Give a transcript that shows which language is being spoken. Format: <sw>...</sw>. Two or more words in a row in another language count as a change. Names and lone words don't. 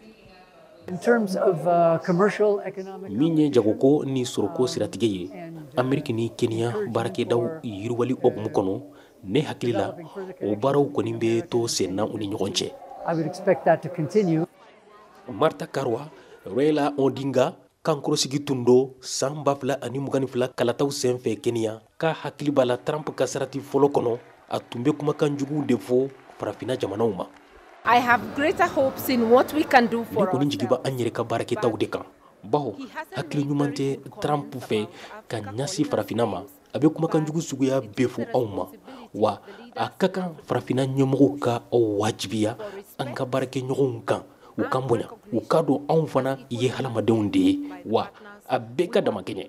<bm>Min ye jagoko ni soroko siratigɛ ye Ameriki ni Kenya baarakɛdaw yiriwali hokumu kɔnɔ ne hakili la o baaraw kɔni bɛ to sen na u ni ɲɔgɔn cɛ. Martha Karua, Raila Odinga kankɔrɔsigi tun do san 2022 kalataw senfɛ Kenya ka hakili b'a la Trump ka sarati fɔlɔ kɔnɔ a tun bɛ kumakan juguw de fɔ farafina jamanaw ma.</bm> <en>I have greater hopes in what we can do for</en> <bm>ne kɔni jigi bɛ an yɛrɛ ka baarakɛtaw de kan bawo hakili ɲuman tɛ Trump fɛ ka ɲasi farafina ma a bɛ kumakan jugu suguya bɛɛ fɔ anw ma wa a ka kan farafina ɲɛmɔgɔw ka wajibiya an ka baarakɛɲɔgɔnw kan u kan bonya u ka don anw fana ye hadamadenw de ye wa a bɛɛ ka dama kɛɲɛ.</bm>